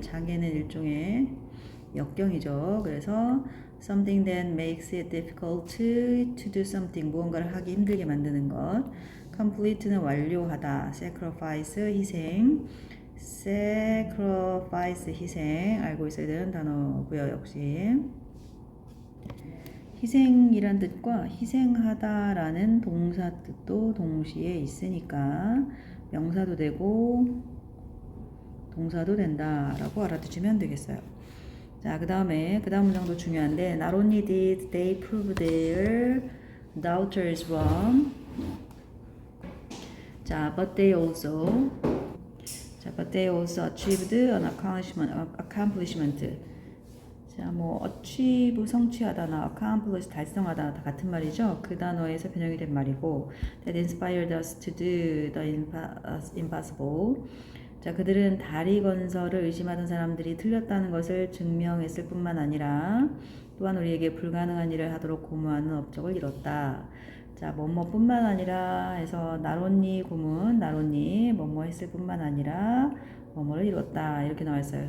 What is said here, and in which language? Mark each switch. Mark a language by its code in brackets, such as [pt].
[ko] 장애는 일종의 역경이죠. [en] 그래서 something that makes it difficult to do something, [ko] 무언가를 하기 힘들게 만드는 것. complete는 완료하다. sacrifice 희생. sacrifice 희생 알고 있어야 되는 단어고요. 역시 희생이란 뜻과 희생하다라는 동사 뜻도 동시에 있으니까 명사도 되고 동사도 된다라고 알아두시면 되겠어요. [en] 자, 그 다음 문장도 중요한데 Not only did they prove their doubters wrong, 자, but they also achieved an accomplishment. [ko] 자, 뭐 achieve 성취하다나 accomplish 달성하다 다 같은 말이죠. 그 단어에서 변형이 된 말이고 [en] that inspired us to do the impossible. [ko] 자, 그들은 다리 건설을 의심하던 사람들이 틀렸다는 것을 증명했을 뿐만 아니라 또한 우리에게 불가능한 일을 하도록 고무하는 업적을 이뤘다. 자, 뭐뭐뿐만 아니라 해서 나론니 구문, 나론니 뭐뭐 했을 뿐만 아니라 뭐뭐를 이뤘다 이렇게 나와 있어요.